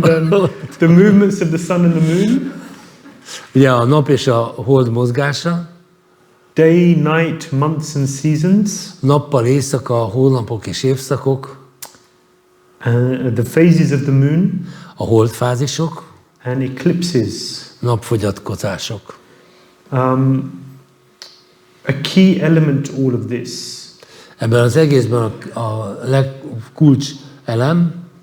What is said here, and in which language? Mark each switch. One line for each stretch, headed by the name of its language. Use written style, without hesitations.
English: And the movements of the sun and the moon.
Hungarian: Ugye a nap és a hold mozgása,
English: Day, night, months and seasons.
Hungarian: nappal éjszaka, hónapok és évszakok,
English: The phases of the moon
Hungarian: a holdfázisok,
English: and eclipses.
Hungarian: napfogyatkozások.
English: A key element to all of this
Hungarian: Ebben az egészben a legkulcs elem